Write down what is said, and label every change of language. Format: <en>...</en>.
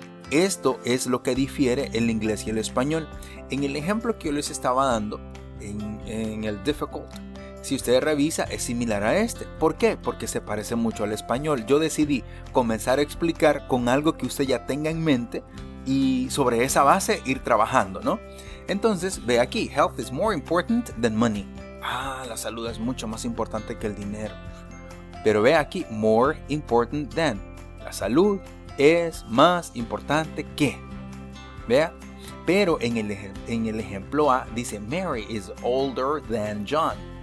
<es>Esto es lo que difiere el inglés y el español. En el ejemplo que yo les estaba dando, en el difficult, si usted revisa, es similar a este. ¿Por qué? Porque se parece mucho al español. Yo decidí comenzar a explicar con algo que usted ya tenga en mente y sobre esa base ir trabajando, ¿no? Entonces, ve aquí,</es> <en>health is more important than money.</en> <es>La salud es mucho más importante que el dinero. Pero ve aquí,</es> <en>more important than.</en> <es>La salud es más importante que. Vea, pero en el ejemplo A dice</es> <en>Mary is older than John.</en>